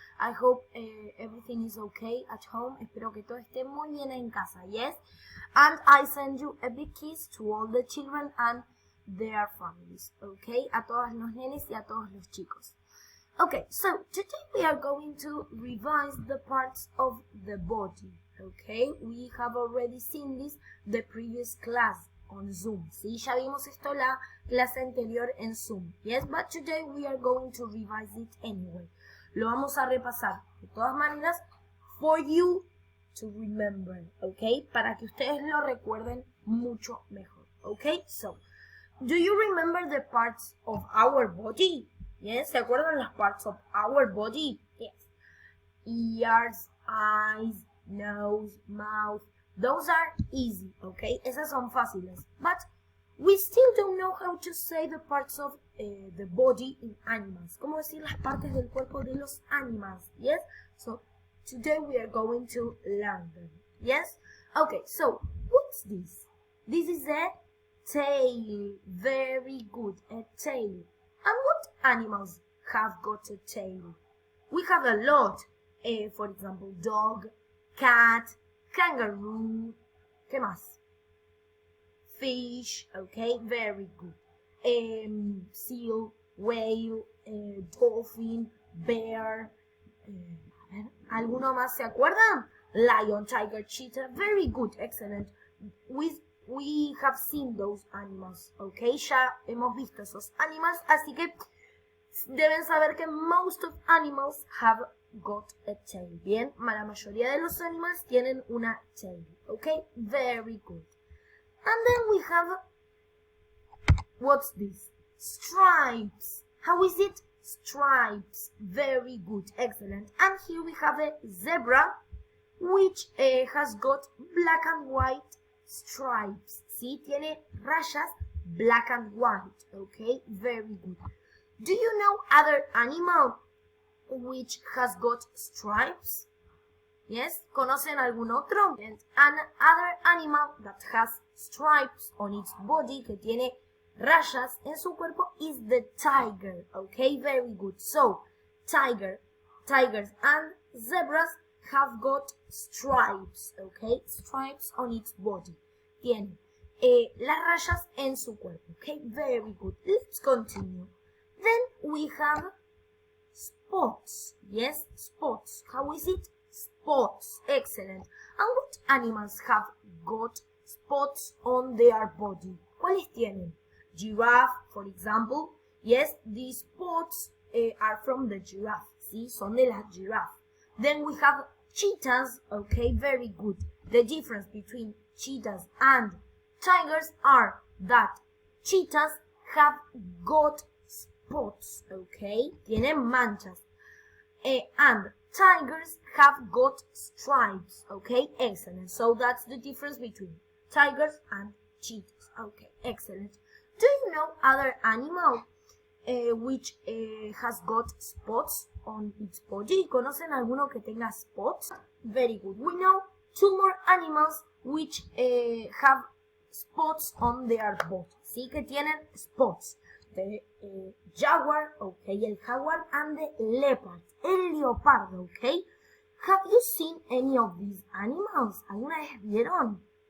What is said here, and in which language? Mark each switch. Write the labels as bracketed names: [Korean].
[English] I hope everything is okay at home. [Spanish] Espero que todo esté muy bien en casa, yes? [English] And I send you a big kiss to all the children and their families, okay? [Spanish] A todos los nenes y a todos los chicos. [English] Okay, so today we are going to revise the parts of the body, okay? We have already seen this the previous class on Zoom. [Spanish] Sí, ya vimos esto la clase anterior en Zoom. [English] Yes, but today we are going to revise it anyway. [Spanish] Lo vamos a repasar de todas maneras [English] for you to remember, okay? [Spanish] Para que ustedes lo recuerden mucho mejor, okay? [English] So, do you remember the parts of our body? Yes, [Spanish] ¿se acuerdan las [English] parts of our body? Yes. Ears, eyes, nose, mouth. Those are easy, okay? [Spanish] Esas son fáciles. [English] But we still don't know how to say the parts of the body in animals. [Spanish] ¿Cómo decir las partes del cuerpo de los animals? [English] Yes? So, today we are going to learn them. Yes? Okay, so, what's this? This is a tail. Very good, a tail. And what animals have got a tail? We have a lot. For example, dog, cat, kangaroo, [Spanish] ¿qué más? [English] Fish, okay, very good. Seal, whale, dolphin, bear. [Spanish] A ver, ¿alguno más se acuerdan? [English] Lion, tiger, cheetah, very good, excellent. We have seen those animals, okay? [Spanish] Ya hemos visto esos animals, así que deben saber que [English] most of animals have got a tail. [Spanish] Bien, la mayoría de los animales tienen una tail. [English] Okay, very good. And then we have, what's this? Stripes. How is it? Stripes. Very good, excellent. And here we have a zebra, which has got black and white stripes. ¿Sí? [Spanish] Tiene rayas [English] black and white. Okay, very good. Do you know other animal which has got stripes? Yes, [Spanish] ¿conocen algún otro? [English] And another animal that has stripes on its body, [Spanish] que tiene rayas en su cuerpo, [English] is the tiger. Okay, very good. So, tigers and zebras have got stripes. Okay, stripes on its body. [Spanish] Tiene las rayas en su cuerpo. [English] Okay, very good. Let's continue. Then we have spots. Yes, spots. How is it? Spots. Excellent. And what animals have got spots on their body? [Spanish] ¿Cuáles tienen? [English] Giraffe, for example. Yes, these spots are from the giraffe. ¿Sí? [Spanish] Son de la [English] giraffe. Then we have cheetahs. Okay, very good. The difference between cheetahs and tigers are that cheetahs have got spots, okay? [Spanish] Tienen manchas. [English] And tigers have got stripes, okay? Excellent. So that's the difference between tigers and cheetahs. Okay, excellent. Do you know other animal which has got spots on its body? [Spanish] ¿Conocen alguno que tenga spots? [English] Very good. We know two more animals which have spots on their body. ¿Sí? [Spanish] Que tienen [English] spots. The jaguar, okay, el jaguar, and the leopard, el leopardo, okay? Have you seen any of these animals? [Spanish] ¿Alguna vez vieron?